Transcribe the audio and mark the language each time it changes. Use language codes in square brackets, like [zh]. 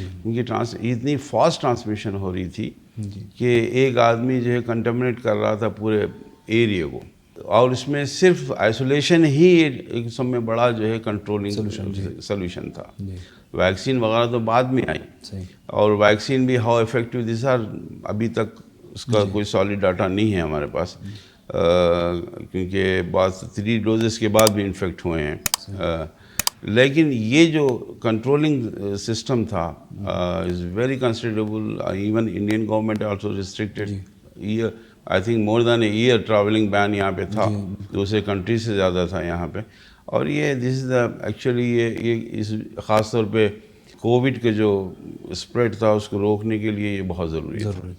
[ur] کیونکہ اتنی fast transmission ہو رہی تھی کہ ایک آدمی جو ہے کنٹامنیٹ کر رہا تھا پورے ایریا کو، اور اس میں صرف آئسولیشن ہی ایک سب میں بڑا جو ہے کنٹرولنگ سلوشن تھا. ویکسین وغیرہ تو بعد میں آئی، اور ویکسین بھی [en] how effective these are [ur] ابھی تک اس کا کوئی سالڈ ڈاٹا نہیں ہے ہمارے پاس. کیونکہ بعض 3 ڈوزز کے بعد بھی انفیکٹ ہوئے ہیں. لیکن یہ جو کنٹرولنگ سسٹم تھا [en] Is very considerable. Even Indian government also restricted. I think more than a year travelling ban [ur] یہاں پہ تھا, دوسرے کنٹری سے زیادہ تھا یہاں پہ. اور یہ [en] this is the actually [ur] یہ خاص طور پہ کووڈ کے جو اسپریڈ تھا اس کو روکنے کے لیے یہ بہت ضروری تھا.